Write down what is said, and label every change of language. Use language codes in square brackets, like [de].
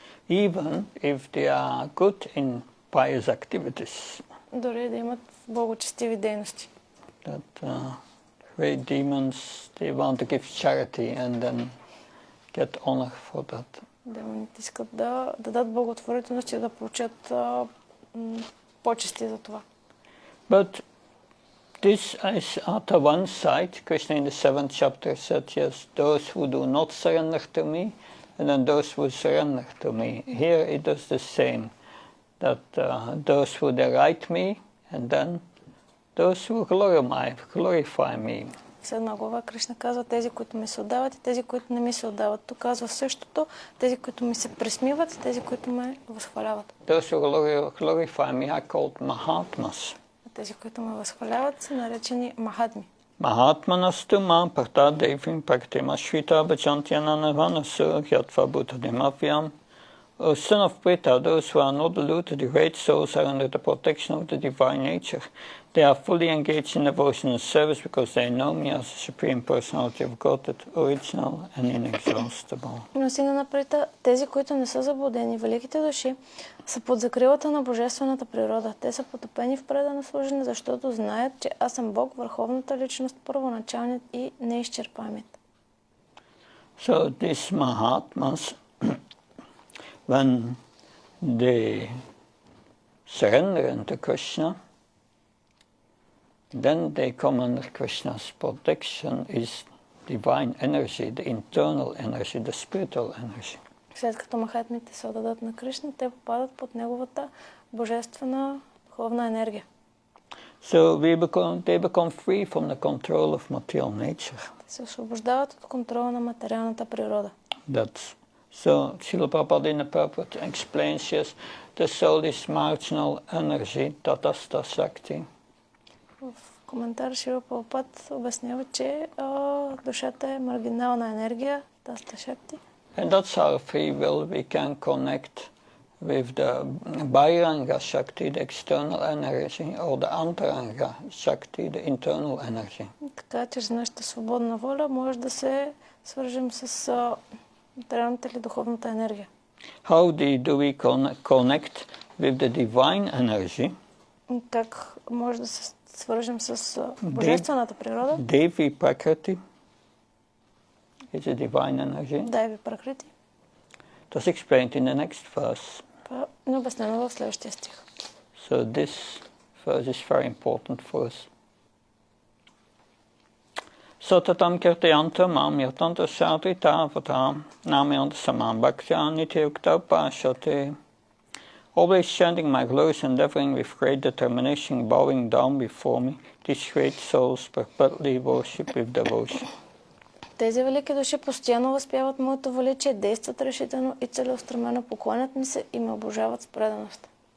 [en] Even if they are good in pious activities. [bg] Дори да имат благочестиви дейности. [en] Great demons, they want to give charity and then get honor for that. [bg] Демоните искат да дадат благотворителност и да получат почести за това. [en] But this is at one side. Krishna in the 7th chapter said, yes, those who do not surrender to me, and then those who surrender to me. Here it does the same, that those who deride me, and then those who glorify me. [bg] В 7 глава Кришна казва тези, които ми се отдават и тези, които не ми се отдават. Тук казва същото, тези, които ми се присмиват и тези, които ме възхваляват. [en] Those who glorify me are called Mahatmas. [bg] Тези, които ме възхваляват, са наречени Махатми. [sa] Mahatmanastu ma parta devim praktima shvita bhajantyana navanasu gyatva bhutadimavhyam [en] O son of Pritha, those who are not deluded, the great souls are under the protection of the divine nature. They are fully engaged in devotional service because they know me as the Supreme Personality of Godhead, original and inexhaustible. [bg] Но сина на Прита, тези, които не са заблудени, великите души, са под закрилата на божествената природа. Те са потопени в предано служене, защото знаят, че аз съм Бог, върховната личност, първоначалният и неизчерпаемият. [en] So these Mahatmas, when they surrender into Krishna, then they come under Krishna's protection, is divine energy, the internal energy, the spiritual energy. [bg] След като махатмите се отдадат на Кришна, те попадат под неговата божествена духовна енергия. [en] So they become free from the control of material nature. [bg] Те се освобождават от контрола на материалната природа. [en] That's so. Srila Prabhupada in the purport explains, yes, the soul is marginal energy, tatastha shakti. [bg] В коментар Шрила Прабхупад обяснява, че душата е маргинална енергия, таста шакти. [en] And that's our free will. We can connect with the Bhairanga Shakti, the external energy, or the Antaranga Shakti, the internal energy. [bg] Така, чрез нашата свободна воля може да се свържем с материалната или духовната енергия. [en] How do we connect with the divine energy? [bg] Как може да се свържем с божествената природа? [en] Devi Prakriti is a divine energy. [bg] Дайви Пракрити. [en] That's explained in the next verse. [bg] Това е обяснено в следващия стих. [en] So this verse is very important for us. [sa] Satatam kirtayantam mam yatanta sadrita avatam namayanta samam bhaktya nityukta pashate. [en] Always chanting my glories, endeavoring with great determination, bowing down before me, these great souls perpetually worship with devotion. [bg] Тези велики души постоянно възпяват моето величие, действат решително и целеустремено, поклонят ми се и ме обожават с преданост.